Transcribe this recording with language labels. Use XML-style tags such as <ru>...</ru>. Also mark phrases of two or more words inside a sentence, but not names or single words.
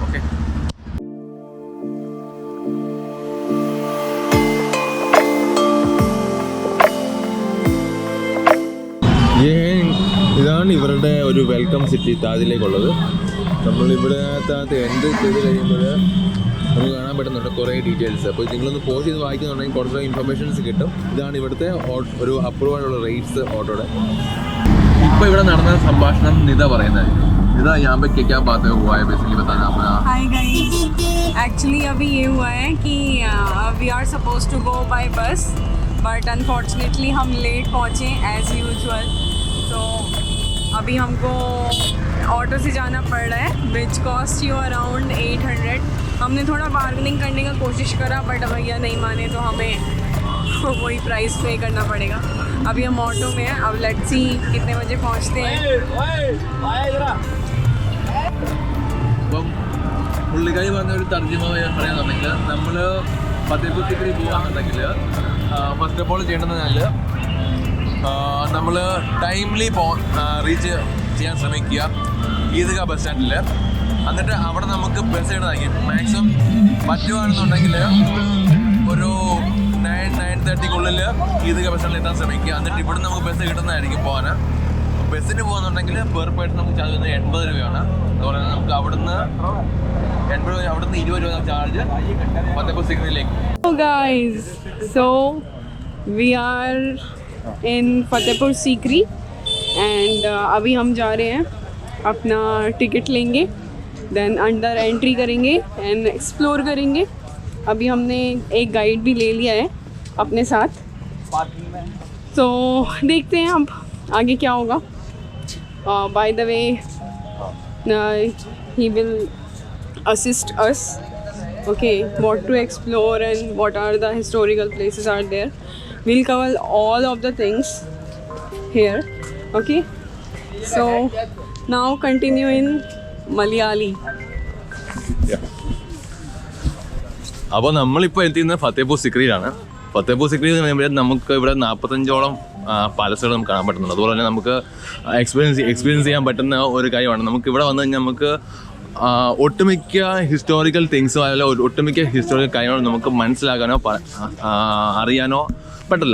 <ml>ഓക്കെ, ഇതാണ് ഇവരുടെ ഒരു</ml> <en>welcome city</en> <ml>താജിലേക്കുള്ളത്. നമ്മളിവിടെ എൻട്രി ചെയ്ത് കഴിയുമ്പോൾ നമുക്ക് കാണാൻ പറ്റുന്നുണ്ട് കുറേ ഡീറ്റെയിൽസ്. അപ്പോൾ നിങ്ങളൊന്ന് പോസ് ചെയ്ത് വായിക്കുന്നുണ്ടെങ്കിൽ കുറേ ഇൻഫർമേഷൻസ് കിട്ടും. ഇതാണ് ഇവിടുത്തെ ഒരു അപ്രൂവലുള്ള റേറ്റ്സ് ഓട്ടോയുടെ. ഇപ്പോൾ ഇവിടെ നടന്ന സംഭാഷണം നിത പറയുന്നത്.</ml> <hi>निदा यहाँ पे क्या बातें हुआ है बेसिकली बताना अपना.</hi> <en>hi guys,</en> <hi>एक्चुअली अभी ये हुआ है कि</hi> <en>we are suppose to go by bus but unfortunately</en> <hi>हम लेट पहुँचे</hi> <en>as usual.</en> <hi>तो अभी हमको ऑटो से जाना पड़ रहा है</hi> <en>which cost you around</en> <hi>800. हमने थोड़ा बार्गेनिंग करने का कोशिश करा बट भैया नहीं माने तो हमें वही प्राइस पे करना पड़ेगा. अभी हम ऑटो में हैं. अब</hi> <en>let's see</en> <hi>कितने बजे पहुँचते हैं.</hi> <ml>അപ്പം പുള്ളിക്കാരി പറഞ്ഞ ഒരു തർജ്ജിമ പറയാന്നുണ്ടെങ്കിൽ നമ്മൾ ഫത്തേപൂർ സിക്രി പോകാന്നുണ്ടെങ്കിൽ</ml> <en>first of all</en> <ml>ചെയ്യേണ്ടതെന്ന് പറഞ്ഞാൽ നമ്മൾ</ml> <en>timely reach</en> <ml>ചെയ്യാൻ ശ്രമിക്കുക ഈദ്ഗാ</ml> <en>bus stand.</en> <ml>എന്നിട്ട് അവിടെ നമുക്ക് ബസ് ഇടുന്നതായിരിക്കും. മാക്സിമം പറ്റുകയാണെന്നുണ്ടെങ്കിൽ ഒരു 9-9:30 ഈദ്ഗാ</ml> <en>bus stand</en> <ml>എത്താൻ ശ്രമിക്കുക. എന്നിട്ട് ഇവിടെ നമുക്ക് ബസ് കിട്ടുന്നതായിരിക്കും പോകാൻ. ബസ്സിന് പോകുന്നുണ്ടെങ്കിൽ</ml> <en>per person</en> <ml>നമുക്ക് ചാർജ് വരുന്നത് 80 രൂപയാണ്. അതുപോലെ തന്നെ നമുക്ക് അവിടുന്ന് 80 രൂപ, അവിടുന്ന് 20 രൂപ ചാർജ് ഫത്തേപൂർ സിക്രിയിലേക്ക്.</ml> <en>So guys, so we are in</en> <hi>फतेहपुर सीकरी एंड अभी हम जा रहे हैं, अपना टिकट लेंगे, देन अंदर एंट्री करेंगे एंड एक्सप्लोर करेंगे. अभी हमने एक गाइड भी ले लिया है अपने साथ, तो देखते हैं अब आगे क्या होगा.</hi> <en>by the way he will assist us, okay, what to explore and what are the historical places are there. We'll cover all of the things here, okay. So now continue in Malayali.</en> <ml>അപ്പോൾ നമ്മളിപ്പോൾ എത്തിക്കുന്നത് ഫത്തേപൂർ സിക്രിയിലാണ്. ഫത്തേപൂർ സിക്രി എന്ന് പറയുമ്പോൾ നമുക്ക് ഇവിടെ 45ഓളം പാലസുകൾ നമുക്ക് കാണാൻ പറ്റുന്നുണ്ട്. അതുപോലെ തന്നെ നമുക്ക് എക്സ്പീരിയൻസ് ചെയ്യാൻ പറ്റുന്ന ഒരു കാര്യമാണ്. നമുക്ക് ഇവിടെ വന്നു കഴിഞ്ഞാൽ നമുക്ക് ഒട്ടുമിക്ക</ml> <en>historical things</en> <ml>അല്ലെങ്കിൽ ഒട്ടുമിക്ക ഹിസ്റ്റോറിക്കൽ കാര്യങ്ങളും നമുക്ക് മനസ്സിലാക്കാനോ അറിയാനോ പറ്റില്ല.</ml>